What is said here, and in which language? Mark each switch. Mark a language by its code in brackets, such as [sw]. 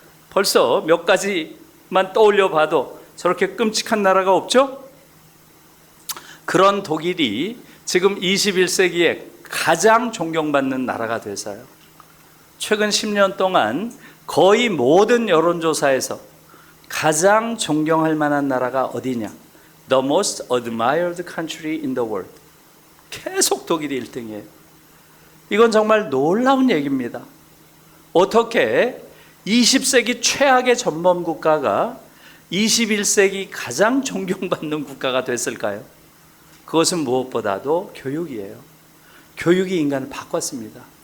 [ko] 벌써 몇 가지만 떠올려 봐도 저렇게 끔찍한 나라가 없죠? 그런 독일이 지금 21세기에 가장 존경받는 나라가 돼서요. 최근 10년 동안 거의 모든 여론조사에서 가장 존경할 만한 나라가 어디냐? [en] The most admired country in the world. [ko] 계속 독일이 1등이에요. 이건 정말 놀라운 얘기입니다. 어떻게 20세기 최악의 전범 국가가 21세기 가장 존경받는 국가가 됐을까요? 그것은 무엇보다도 교육이에요. 교육이 인간을 바꿨습니다.